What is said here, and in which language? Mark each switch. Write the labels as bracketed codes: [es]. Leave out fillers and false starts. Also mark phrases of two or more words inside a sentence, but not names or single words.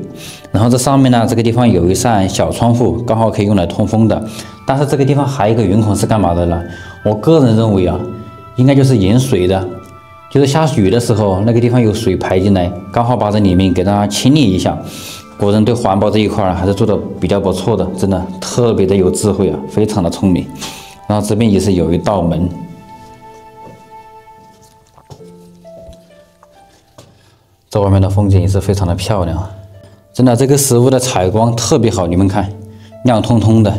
[zh] 然後這上面呢，這個地方有一扇小窗戶，剛好可以用來通風的。但是這個地方還有一個雲孔是幹嘛的呢？我個人認為啊，應該就是引水的，就是下雨的時候那個地方有水排進來，剛好把這裡面給它清理一下。古人對環保這一塊還是做的比較不錯的，真的特別的有智慧啊，非常的聰明。然後這邊也是有一道門，這外面的風景也是非常的漂亮，真的這個石屋的採光特別好，你們看，亮通通的。